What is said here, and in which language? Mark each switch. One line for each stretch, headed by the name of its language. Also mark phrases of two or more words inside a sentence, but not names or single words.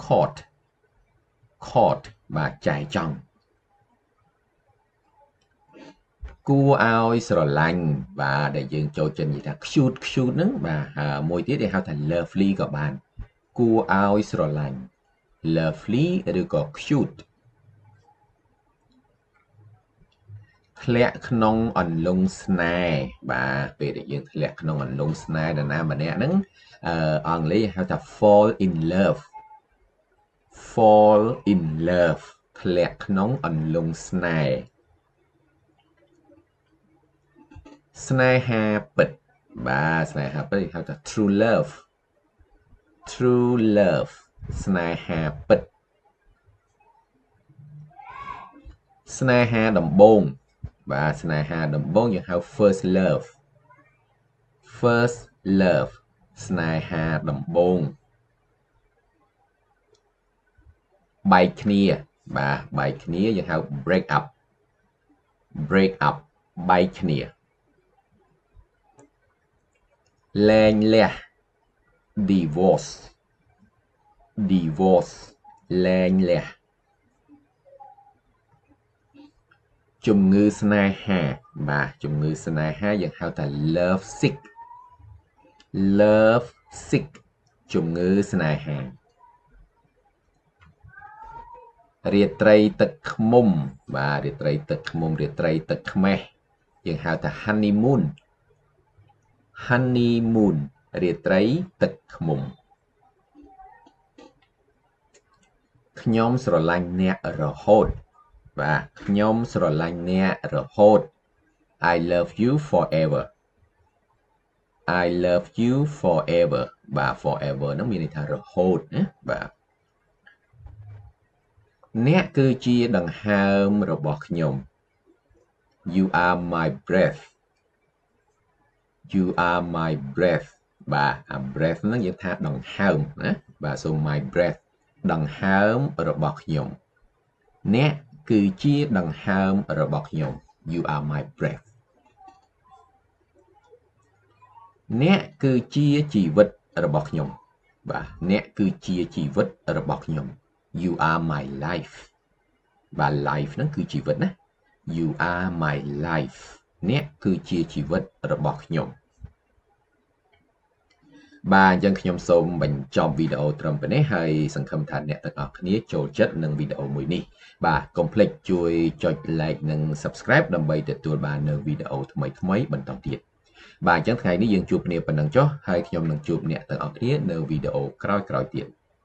Khmer: court បាទចែចង់គួរឲ្យស្រឡាញ់បាទដែលយើងចូលចិត្តនិយាយថា cute ហ្នឹងបាទមួយទៀតគេហៅថា lovely ក៏បានគួរឲ្យស្រឡាញ់ lovely ឬក៏ cute ធ្លាក់ក្នុងអន្លង់ស្នេហ៍បាទពេលដែលយើងធ្លាក់ក្នុងអន្លង់ស្នេហ៍នរណាម្នាក់ហ្នឹងអង់គ្លេសហៅថា
English: fall in love
Khmer: ធ្លាក់ក្នុងអន្លង់ស្នេហ៍ស្នេហាពិតបាទស្នេហាពិតគេហៅថា
English: true love
Khmer: ស្នេហាពិត ស្នេហាដំបូងបាទស្នេហាដំបូងយើងហៅ
English: first love
Khmer: ស្នេហាដំបូងបែកគ្នាបាទបែកគ្នាយើងហៅ
English: break up
Khmer: បែកគ្នា លែងលះ
English: divorce divorce
Khmer: លែងលះជំងឺស្នេហាបាទជំងឺស្នេហាយើងហៅថា
English: love sick
Khmer: ជំងឺស្នេហារាត្រីទឹកឃ្មុំបាទរាត្រីទឹកឃ្មុំរាត្រីទឹកខ្មេះយើងហៅថា honeymoon រាត្រីទឹកឃ្មុំខ្ញុំស្រឡាញ់អ្នករហូតបាទខ្ញុំស្រឡាញ់អ្នករហូត
English: I love you forever I love you forever
Khmer: បាទ forever ហ្នឹងមានន័យថារហូតណាបាទអ្នកគឺជាដង្ហើមរបស់ខ្ញុំ
English: You are my breath You are my breath
Khmer: បាទ breath ហ្នឹងយើងថាដង្ហើមណាបាទសូម
English: my breath
Khmer: ដង្ហើមរបស់ខ្ញុំអ្នកគឺជាដង្ហើមរបស់ខ្ញុំ
English: You are my breath
Khmer: អ្នកគឺជាជីវិតរបស់ខ្ញុំបាទអ្នកគឺជាជីវិតរបស់ខ្ញុំ
English: You are my life
Khmer: បាទ life ហ្នឹងគឺជីវិតណា
English: You are my life
Khmer: អ្នកគឺជាជីវិតរបស់ខ្ញុំ បាទអញ្ចឹងខ្ញុំសូមបញ្ចប់វីដេអូត្រឹមប៉ុណ្ណេះហើយសង្ឃឹមថាអ្នកទាំងអស់គ្នាចូលចិត្តនឹងវីដេអូមួយនេះបាទកុំភ្លេចជួយចុច like និង subscribe ដើម្បីទទួលបាននូវវីដេអូថ្មីៗបន្តទៀតបាទអញ្ចឹងថ្ងៃនេះយើងជួបគ្នាប៉ុណ្ណឹងចុះហើយខ្ញុំនឹងជួបអ្នកទាំងអស់គ្នានៅវីដេអូក្រោយៗទៀត